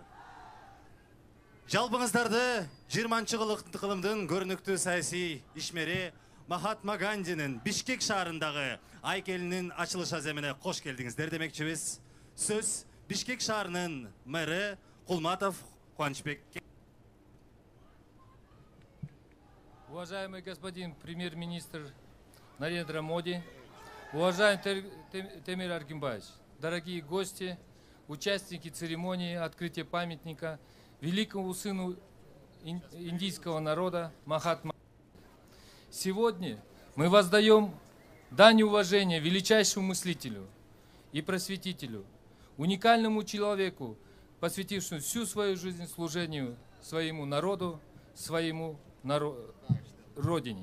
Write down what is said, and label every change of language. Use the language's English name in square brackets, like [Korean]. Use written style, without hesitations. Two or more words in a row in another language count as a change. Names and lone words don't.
[Kyrgyz] Жалпыңыздарды 20-кылымдын көрүнүктүү саясий ишмери Махатма Гандинин Бишкек шаарындагы айкелинин ачылыш аземине кош келдиңиздер демекчибиз. Сөз Бишкек шаарынын мэрі Кулматов Кубанычбек. [Russian] Уважаемый господин премьер-министр Нарендра Моди, уважаемый Темир Аргимбаевич, дорогие гости, участники церемонии открытия памятника великому сыну индийского народа Махатма. Сегодня мы воздаем дань уважения величайшему мыслителю и просветителю, уникальному человеку, посвятившему всю свою жизнь служению своему народу, своему родине.